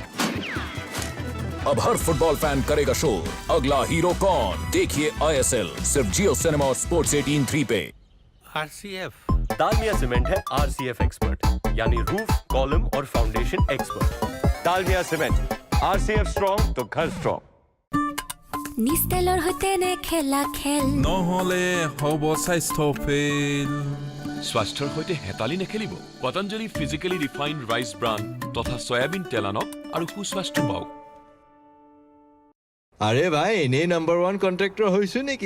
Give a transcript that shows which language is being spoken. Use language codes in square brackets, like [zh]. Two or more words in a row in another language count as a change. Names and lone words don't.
[hi] अब हर फुटबॉल फैन करेगा शोर, अगला हीरो कौन? देखिए ISL सिर्फ जियो सिनेमा और स्पोर्ट्स 18-3 पे। RCF दालमिया सीमेंट है RCF एक्सपर्ट, यानी [en] roof, column [hi] और [en] foundation expert. [hi] दालमिया सीमेंट, RCF स्ट्रॉन्ग तो घर स्ट्रॉन्ग। [as] निस्तेলৰ হৈতে নে খেলা খেল নহলে হব স্বাস্থ্য ফেল। স্বাস্থ্যৰ সৈতে হেতালি নেখেলিব। পতঞ্জলি ফিজিকেলি ৰিফাইন্ড ৰাইচ ব্ৰাণ্ড তথা সয়াবিন তেল আনক আৰু সুস্বাস্থ্য পাওক। আৰে ভাই, এনেই নম্বৰ 1 কন্ট্ৰেক্টৰ হৈছো নেকি?